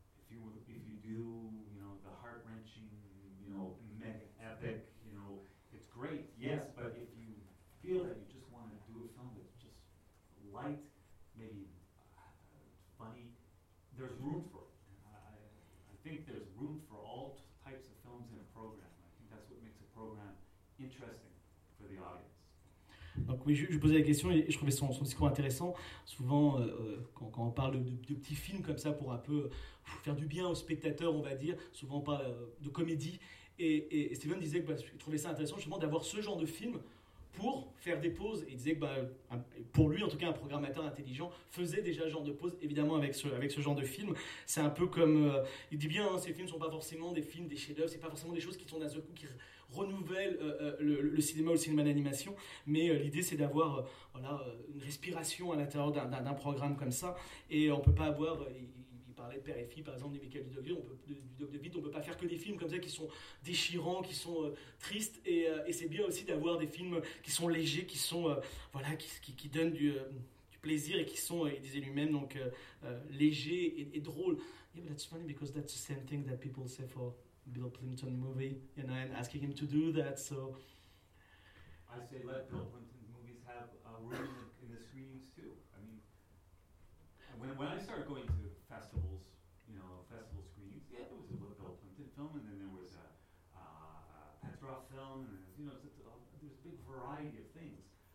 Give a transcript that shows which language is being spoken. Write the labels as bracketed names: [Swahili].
[English] If you do, you know, the heart-wrenching, you know, mega epic, you know, it's great, yes, but if you feel that you just want to do a film that's just light, maybe funny, there's room for it. I think there's room for all types of films in a program. I think that's what makes a program interesting for the audience. [French] Donc oui, je posais la question et je trouvais son discours intéressant. Souvent, quand on parle de petits films comme ça pour un peu faire du bien aux spectateurs, on va dire, souvent on parle de comédie. Et Steven disait qu'il trouvait ça intéressant justement d'avoir ce genre de film pour faire des pauses. Et il disait que pour lui, en tout cas, un programmateur intelligent faisait déjà ce genre de pauses, évidemment, avec ce genre de film. C'est un peu comme... il dit bien, hein, ces films ne sont pas forcément des films, des chefs-d'œuvre, ce n'est pas forcément des choses qui sont d'un seul coup... renouvelle le cinéma ou le cinéma d'animation, mais l'idée c'est d'avoir une respiration à l'intérieur d'un programme comme ça, et on peut pas avoir, il parlait de père et fille par exemple, du Michael Dudogville, on peut pas faire que des films comme ça qui sont déchirants, qui sont tristes, et c'est bien aussi d'avoir des films qui sont légers, qui sont qui donnent du plaisir, et qui sont, il disait lui-même, donc légers et drôles. [English] Yeah, but that's funny because that's the same thing that people say for Bill Plimpton movie, you know, and asking him to do that, so... I say let Bill Plimpton movies have a room in the screenings, too. I mean, when I started going to festivals, you know, festival screenings, yeah, there was a Bill Plimpton film, and then there was a Petrov film, and, you know, there's a big variety of things.